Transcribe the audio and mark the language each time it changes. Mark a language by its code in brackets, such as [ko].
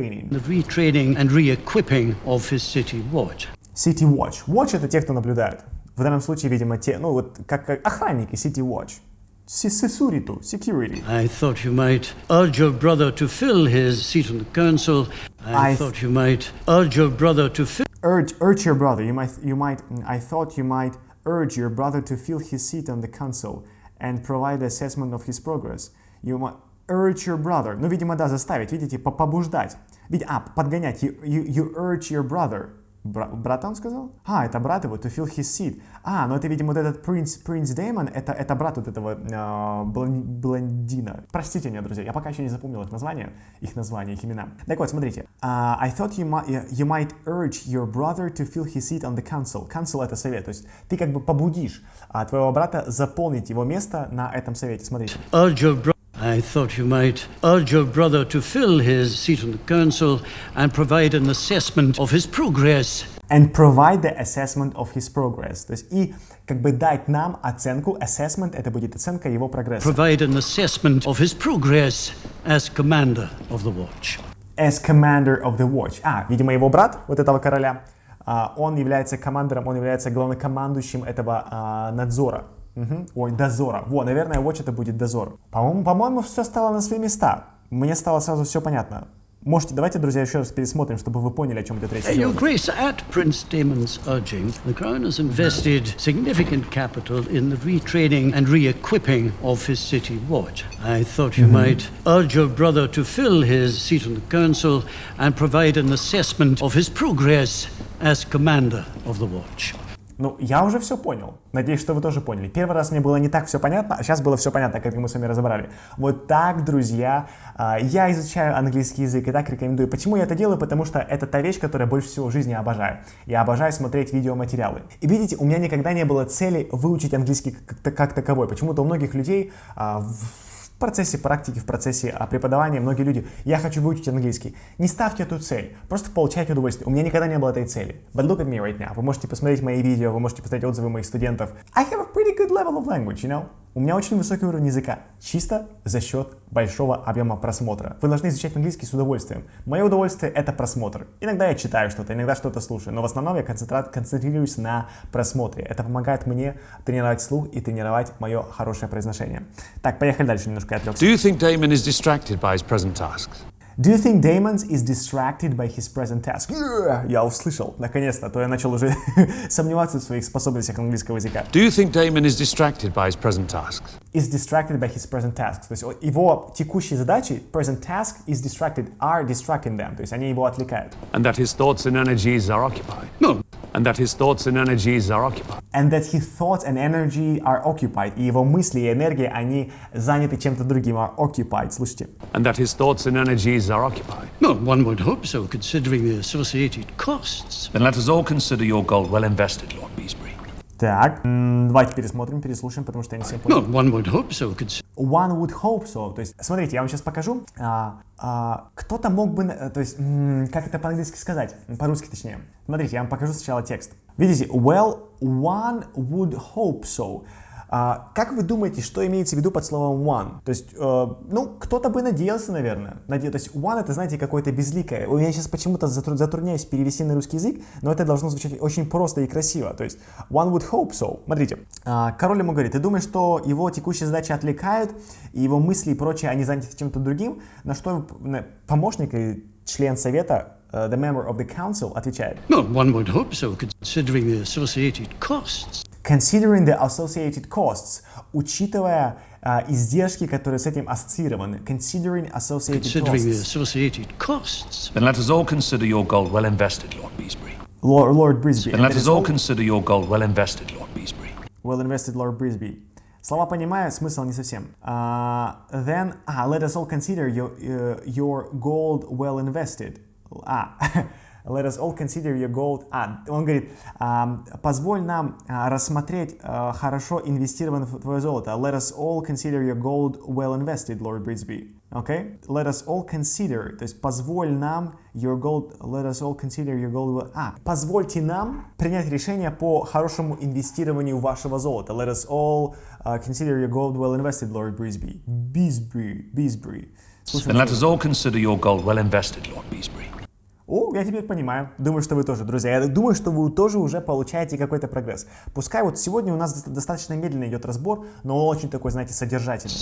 [en] The retraining and re-equipping of his city watch. City Watch. [ru] Watch — это те, кто наблюдает. В данном случае, видимо, те, ну вот как охранники City Watch. [en] Security. I thought you might urge your brother to fill his seat on the council. I thought you might urge your brother to fill... Urge your brother. I thought you might urge your brother to fill his seat on the council and provide the assessment of his progress. You might urge your brother. [ru] Ну, видимо, да, заставить, видите, побуждать. Подгонять. [en] You urge your brother. [ru] Брата он сказал? Это брат его, [en] to fill his seat. [ru] Ну это, видимо, вот этот Prince Damon, это брат вот этого блондина. Простите меня, друзья, я пока еще не запомнил их названия, их имена. Так вот, смотрите. [en] I thought you might urge your brother to fill his seat on the council. [ru] Council — это совет, то есть ты как бы побудишь твоего брата заполнить его место на этом совете. Смотрите. [en] I thought you might urge your brother to fill his seat on the council and provide an assessment of his progress. And provide the assessment of his progress. [ru] То есть и как бы дать нам оценку. Assessment — это будет оценка его прогресса. [en] Provide an assessment of his progress as commander of the watch. As commander of the watch. [ru] Видимо, его брат, вот этого короля, он является командором, он является главнокомандующим этого надзора. Дозора. Наверное, watch — это будет дозор. По-моему, все стало на свои места. Мне стало сразу все понятно. Давайте, друзья, еще раз пересмотрим, чтобы вы поняли, о чем идет речь. [en] Your Grace, at Prince Damon's urging, the Crown has invested significant capital in the retraining and re-equipping of his city watch. I thought you might urge your brother to fill his seat on the council and provide an assessment of his progress as commander of the watch. [ru] Ну, я уже все понял. Надеюсь, что вы тоже поняли. Первый раз мне было не так все понятно, а сейчас было все понятно, как мы с вами разобрали. Вот так, друзья, я изучаю английский язык и так рекомендую. Почему я это делаю? Потому что это та вещь, которую я больше всего в жизни обожаю. Я обожаю смотреть видеоматериалы. И видите, у меня никогда не было цели выучить английский как таковой. Почему-то у многих людей в процессе практики, в процессе преподавания многие люди: я хочу выучить английский. Не ставьте эту цель, просто получайте удовольствие. У меня никогда не было этой цели. [en] But look at me right now. [ru] Вы можете посмотреть мои видео, вы можете посмотреть отзывы моих студентов. [en] I have a pretty good level of language, you know? [ru] У меня очень высокий уровень языка, чисто за счет большого объема просмотра. Вы должны изучать английский с удовольствием. Мое удовольствие — это просмотр. Иногда я читаю что-то, иногда что-то слушаю, но в основном я концентрируюсь на просмотре. Это помогает мне тренировать слух и тренировать мое хорошее произношение. Так, поехали дальше, немножко я отвлекся. [en] Do you think Damon is distracted by his present tasks? Do you think Damon is distracted by his present task? [ru] Я услышал, наконец-то, а то я начал уже сомневаться в своих способностях английского языка. [en] Do you think Damon is distracted by his present tasks? Is distracted by his present tasks. [ru] То есть его текущие задачи, [en] present task is distracted, are distracting them. [ru] То есть они его отвлекают. [en] And that his thoughts and energies are occupied? No, And that his thoughts and energies are occupied. And that his thoughts and energy are occupied. [ru] И его мысли и энергия, они заняты чем-то другим. [en] Are occupied. [ru] Слушайте. [en] And that his thoughts and energies are occupied. Well, one would hope so, considering the associated costs. Then let us all consider your gold well invested, Lord Beesbury. [ru] Так, давайте переслушаем, потому что я не всем понял. [en] Well, one would hope so, One would hope so. [ru] То есть, смотрите, я вам сейчас покажу. Кто-то мог бы, то есть, как это по-английски сказать? По-русски точнее. Смотрите, я вам покажу сначала текст. Видите, [en] well, one would hope so. [ru] Как вы думаете, что имеется в виду под словом one? То есть, кто-то бы надеялся, наверное. То есть, one это, знаете, какое-то безликое. Я сейчас почему-то затрудняюсь перевести на русский язык, но это должно звучать очень просто и красиво. То есть, [en] one would hope so. [ru] Смотрите, король ему говорит, ты думаешь, что его текущие задачи отвлекают, и его мысли и прочее, они заняты чем-то другим? На что помощник и член совета, [en] the member of the council, [ru] отвечает. [en] Well, one would hope so, considering the associated costs. Considering the associated costs, [ru] учитывая издержки, которые с этим ассоциированы. [en] Considering associated costs. Then let us all consider your gold well invested, Lord Beesbury. Lord Brisby. Then let us all consider your gold well invested, Lord Beesbury. Well invested, Lord Brisby. [ru] Слова понимаю, смысл не совсем. [en] Then, let us all consider your gold well invested. Let us all consider your gold. [ru] Он говорит, позволь нам рассмотреть хорошо инвестированное твое золото. [en] Let us all consider your gold well invested, Lord Brisby. Okay? Let us all consider, [ru] то есть позволь нам [en] your gold, let us all consider your gold well. [ru] Позвольте нам принять решение по хорошему инвестированию вашего золота. [en] Let us all consider your gold well invested, Lord Brisby. Beesbury. Then let us all consider your gold well invested, Lord Beesbury. [ru] Я теперь понимаю. Думаю, что вы тоже, друзья. Я думаю, что вы тоже уже получаете какой-то прогресс. Пускай вот сегодня у нас достаточно медленно идет разбор, но он очень такой, знаете, содержательный.